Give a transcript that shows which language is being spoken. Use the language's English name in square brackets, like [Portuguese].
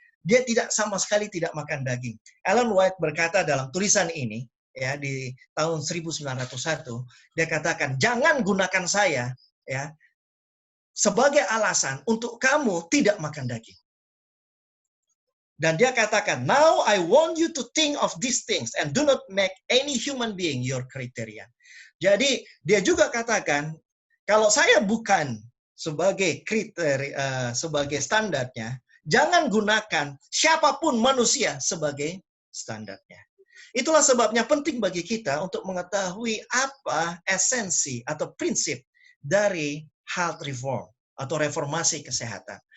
[Indonesian] Dia tidak sama sekali tidak makan daging. Ellen White berkata dalam tulisan ini, ya, di tahun 1901, dia katakan, jangan gunakan saya, ya, sebagai alasan untuk kamu tidak makan daging. Dan dia katakan, [English] now I want you to think of these things and do not make any human being your criterion. [Indonesian] Jadi dia juga katakan, kalau saya bukan sebagai kriteria, sebagai standarnya, jangan gunakan siapapun manusia sebagai standarnya. Itulah sebabnya penting bagi kita untuk mengetahui apa esensi atau prinsip dari health reform atau reformasi kesehatan.